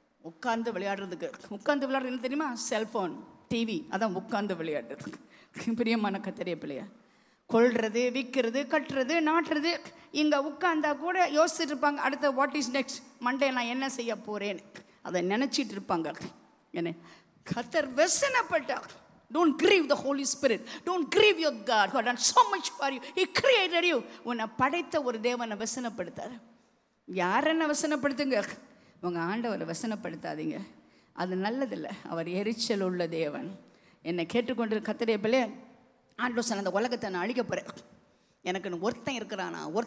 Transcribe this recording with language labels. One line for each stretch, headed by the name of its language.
Tamil: உட்கார்ந்து விளையாடுறதுக்கு, உட்கார்ந்து விளையாடுறது என்ன தெரியுமா? செல்ஃபோன், டிவி, அதான் உட்கார்ந்து விளையாடுறது. பிரியமான கர்த்தருடைய பிள்ளையா, கொள்வது, விற்கிறது, கட்டுறது, நாட்டுறது, இங்கே உட்கார்ந்தா கூட யோசிச்சுட்டு இருப்பாங்க, அடுத்த
English: what is next,
Tamil: மண்டே நான் என்ன செய்ய போகிறேன்னு அதை நினச்சிட்டு இருப்பாங்க. என்ன கர்த்தர் வெசனப்பட்டார்.
English: Don't grieve the Holy Spirit. Don't grieve your God who had done so much for you. He created you.
Tamil: உன்னை படைத்த ஒரு தேவனை வெசனப்படுத்தார். யார் என்ன வெசனப்படுத்துங்க? உங்கள் ஆண்டவரை வெசனப்படுத்தாதீங்க, அது நல்லதில்லை. அவர் எரிச்சல் உள்ள தேவன். என்னை கேட்டுக்கொண்டு கர்த்தருடைய பிள்ளை, ஆண்டவர் சொன்ன அந்த உலகத்தை நான் அழிக்க போகிறேன், எனக்கு ஒருத்தன் இருக்கிறானா?